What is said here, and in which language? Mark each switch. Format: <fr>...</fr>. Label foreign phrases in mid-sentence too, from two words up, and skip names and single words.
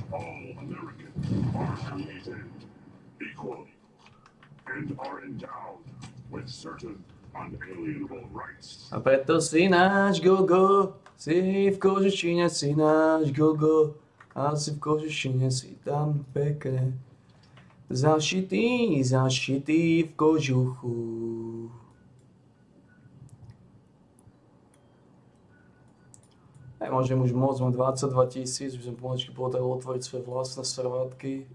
<en>all Americans are created equal and are endowed with certain unalienable rights.</en> <sk>A preto si náš gogo, si v kožušine, si náš gogo. A si v kožušine, si tam pekne. Zašitý v kožuchu. Nemôžem už moc, mám 22 000, už som pomaličky potreboval otvoriť svoje vlastné servátky.</sk>